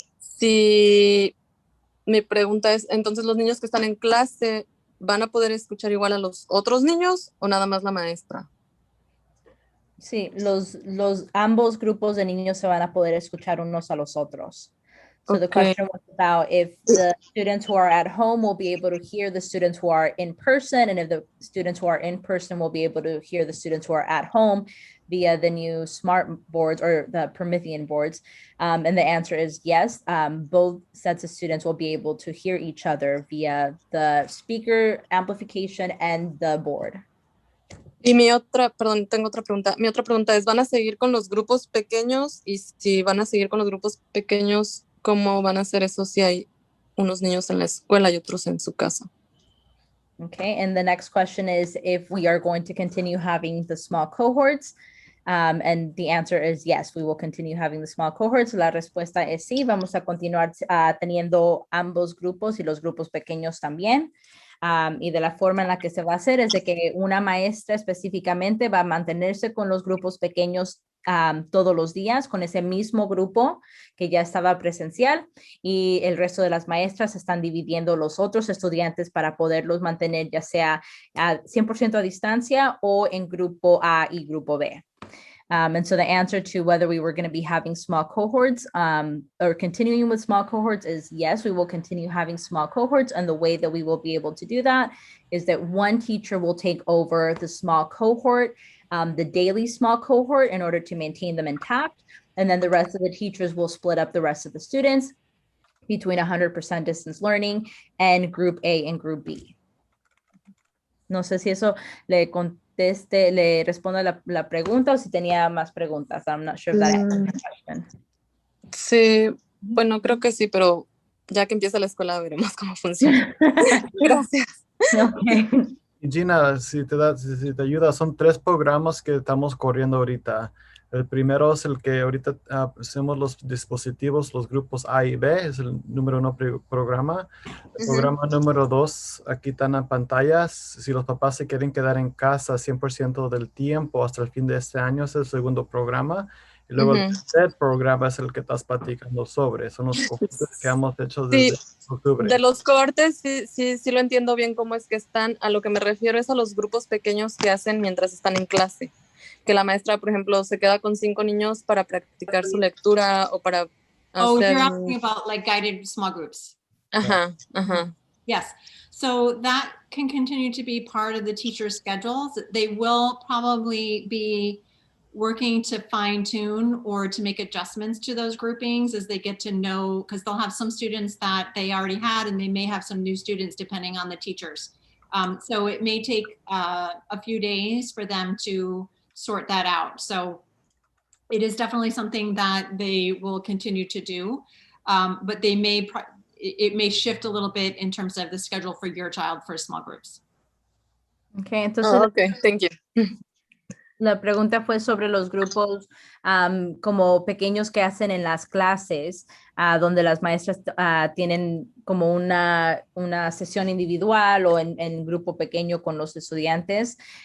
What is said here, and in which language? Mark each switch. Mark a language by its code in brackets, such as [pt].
[es] Si mi pregunta es, entonces los niños que están en clase, ¿van a poder escuchar igual a los otros niños o nada más la maestra? Sí, ambos grupos de niños se van a poder escuchar unos a los otros. [en] So the question was about if the students who are at home will be able to hear the students who are in person, and if the students who are in person will be able to hear the students who are at home via the new smart boards or the Promethean boards. And the answer is yes. Both sets of students will be able to hear each other via the speaker amplification and the board. [es] Y tengo otra pregunta. Mi otra pregunta es, ¿van a seguir con los grupos pequeños? Y si van a seguir con los grupos pequeños, ¿cómo van a hacer eso si hay unos niños en la escuela y otros en su casa? [en] Okay, and the next question is if we are going to continue having the small cohorts. And the answer is yes, we will continue having the small cohorts. [es] La respuesta es sí, vamos a continuar teniendo ambos grupos y los grupos pequeños también. Y de la forma en la que se va a hacer es de que una maestra específicamente va a mantenerse con los grupos pequeños todos los días, con ese mismo grupo que ya estaba presencial, y el resto de las maestras están dividiendo los otros estudiantes para poderlos mantener ya sea 100% a distancia o en grupo A y grupo B. [en] And so the answer to whether we were going to be having small cohorts or continuing with small cohorts is yes, we will continue having small cohorts. And the way that we will be able to do that is that one teacher will take over the small cohort, the daily small cohort, in order to maintain them intact. And then the rest of the teachers will split up the rest of the students between 100% distance learning and Group A and Group B. [es] No sé si eso le responde la pregunta o si tenía más preguntas. [en] I'm not sure if that answers the question. [es] Sí, bueno, creo que sí, pero ya que empieza la escuela veremos cómo funciona. Gracias. Okay. Y Gina, si te ayuda, son 3 programas que estamos corriendo ahorita. El primero es el que ahorita hacemos los dispositivos, los grupos A y B, es el número 1 programa. El programa número 2, aquí están en pantallas. Si los papás se quieren quedar en casa 100% del tiempo hasta el fin de este año, es el segundo programa. Y luego el tercer programa es el que estás platicando sobre. Son los cortes que hemos hecho desde octubre. De los cortes, sí lo entiendo bien cómo es que están. A lo que me refiero es a los grupos pequeños que hacen mientras están en clase. Que la maestra, por ejemplo, se queda con 5 niños para practicar su lectura o para Oh, hacer... [en] you're asking about like guided small groups. Ajá. Yes. So that can continue to be part of the teacher's schedules. They will probably be working to fine tune or to make adjustments to those groupings as they get to know, because they'll have some students that they already had and they may have some new students depending on the teachers. So it may take a few days for them to sort that out. So it is definitely something that they will continue to do, but it may shift a little bit in terms of the schedule for your child for small groups. [es] Okay, entonces [en] Okay, thank you. [es] La pregunta fue sobre los grupos como pequeños que hacen en las clases, donde las maestras tienen como una sesión individual o en grupo pequeño con los estudiantes.